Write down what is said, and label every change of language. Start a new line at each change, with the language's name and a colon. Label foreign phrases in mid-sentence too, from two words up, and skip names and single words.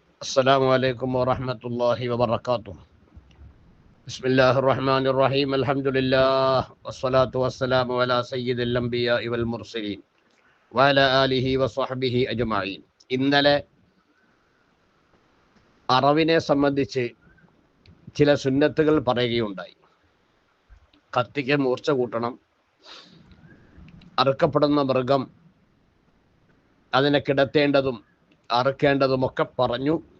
Arabic: السلام عليكم ورحمة الله وبركاته. بسم الله الرحمن الرحيم. الحمد لله والصلاة والسلام على سيد الأنبياء والمرسلين وعلى آله وصحبه أجمعين.
Malayalam: ഇന്നലെ അറവിനെ സംബന്ധിച്ച് ചില സുന്നത്തുകൾ പറയുകയുണ്ടായി. കത്തിക്ക് മൂർച്ച കൂട്ടണം, അറുക്കപ്പെടുന്ന മൃഗം അതിനെ കിടത്തേണ്ടതും അറുക്കേണ്ടതുമൊക്കെ പറഞ്ഞു.